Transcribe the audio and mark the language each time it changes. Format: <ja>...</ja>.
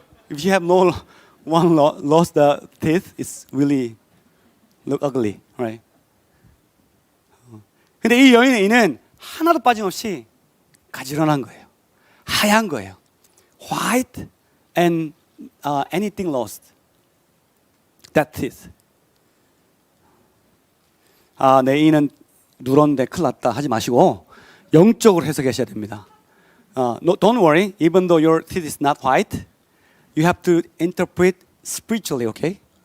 <en>If you have no one lost the teeth, it's really look ugly, right?</en> <ko>근데 이 여인의 이는 하나도 빠짐없이 가지런한 거예요. 하얀 거예요.</ko> <en>White and anything lost. That teeth.</en> <ko>아, 내 이는 누런데 큰일 났다 하지 마시고 영적으로 해석하셔야 됩니다.</ko> <en>No, don't worry. Even though your teeth is not white, you have to interpret spiritually, okay?</en>